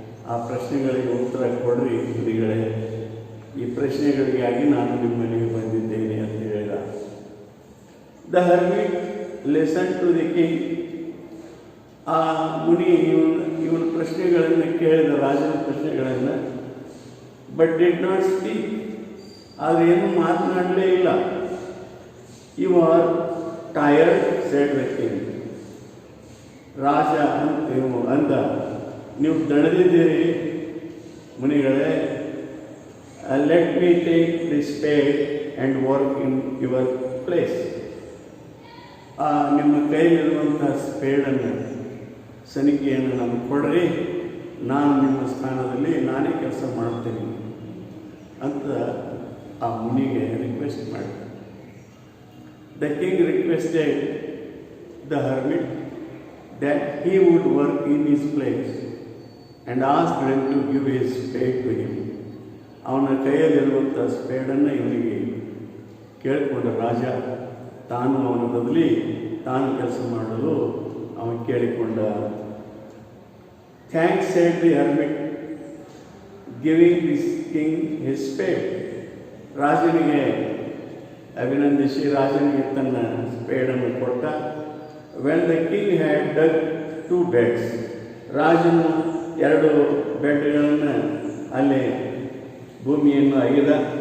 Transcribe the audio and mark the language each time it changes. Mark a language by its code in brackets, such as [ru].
[kn] ಆ ಪ್ರಶ್ನೆಗಳಿಗೆ ಉತ್ತರ ಕೊಡ್ರಿ ಮುನಿಗಳೇ, ಈ ಪ್ರಶ್ನೆಗಳಿಗಾಗಿ ನಾನು ನಿಮ್ಮ ಮನೆಗೆ ಬಂದಿದ್ದೇನೆ ಅಂತ ಹೇಳಿದ. [en] The hermit listened to the king. [kn] ಆ ಮುನಿ ಇವನ ಪ್ರಶ್ನೆಗಳನ್ನು ಕೇಳಿದ, ರಾಜನ ಪ್ರಶ್ನೆಗಳನ್ನು, [en] but did not speak, [kn] ಆದರೆ ಏನು ಮಾತನಾಡಲೇ ಇಲ್ಲ. [en] You are tired, said the king. [kn] ರಾಜ ಅಂದ, ನೀವು ದಣದಿದ್ದೀರಿ ಮುನಿಗಳೇ, [en] Let me take the spade and work in your place. [kn] ನಿಮ್ಮ ಕೈಲಿರುವಂಥ ಸ್ಪೇಡನ್ನು, ಸನಿಕೆಯನ್ನು ನಮಗೆ ಕೊಡ್ರಿ, ನಾನು ನಿಮ್ಮ ಸ್ಥಾನದಲ್ಲಿ ನಾನೇ ಕೆಲಸ ಮಾಡ್ತೀನಿ ಅಂತ ಆ ಮುನಿಗೆ ರಿಕ್ವೆಸ್ಟ್ ಮಾಡಿ. [en] The king requested the hermit that he would work in his place and asked him to give his spade to him. [kn] ಅವನ ಕೈಯಲ್ಲಿರುವಂಥ ಸ್ಪೇಡನ್ನು ಇವನಿಗೆ ಕೇಳಿಕೊಂಡ ರಾಜ. ತಾನು ಅವನ ಬದಲಿ ತಾನು ಕೆಲಸ ಮಾಡಲು ಅವನು ಕೇಳಿಕೊಂಡ. [en] Thanks said the hermit, giving this king his spade. [kn] ರಾಜನಿಗೆ ಅಭಿನಂದಿಸಿ ರಾಜನಿಗೆ ತನ್ನ ಸ್ಪೇಡನ್ನು ಕೊಟ್ಟ. [en] when the king had dug 2 beds, [kn] ರಾಜನು 2 ಬೆಡ್ಗಳನ್ನು ಅಲ್ಲಿ ಭೂಮಿಯನ್ನು ಅಗೆದ.